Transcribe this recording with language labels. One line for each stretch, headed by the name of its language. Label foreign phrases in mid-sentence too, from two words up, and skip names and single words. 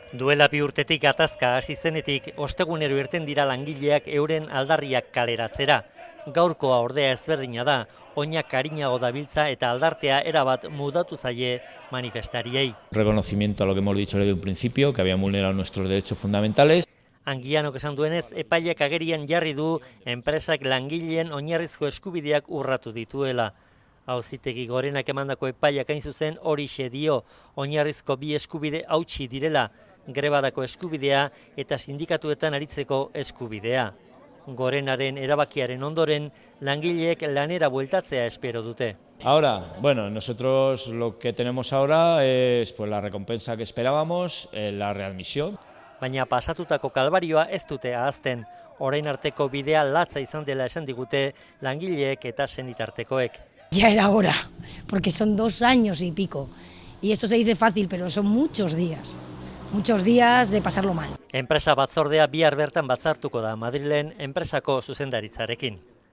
Basque: Duela 2 urtetik gatazka hasi zenetik, ostegunero irten dira langileak euren aldarriak kaleratzera. Gaurkoa ordea ezberdina da, oinak arinago dabiltza eta aldartea erabat mudatu zaie manifestariei.
Spanish: Reconocimiento a lo que hemos dicho desde un principio, que habían vulnerado nuestros derechos fundamentales.
Basque: Anguianok esan duenez, epaileak agerian jarri du enpresak langileen oinarrizko eskubideak urratu dituela. Auzitegi Gorenak emandako epaiak hain zuzen horixe dio, oinarrizko bi eskubide hautsi direla, grebarako eskubidea eta sindikatuetan aritzeko eskubidea. Gorenaren erabakiaren ondoren, langileek lanera bueltatzea espero dute.
Spanish: Ahora, bueno, nosotros lo que tenemos ahora es pues, la recompensa que esperábamos, la readmisión.
Basque: Baina pasatutako kalbarioa ez dute ahazten. Orain arteko bidea latza izan dela esan digute langileek eta senitartekoek.
Spanish: Ya era hora, porque son 2 años y pico. Y esto se dice fácil, pero son muchos días de pasarlo mal.
Basque: Enpresa batzordea bihar bertan batzartuko da Madrilen enpresako zuzendaritzarekin.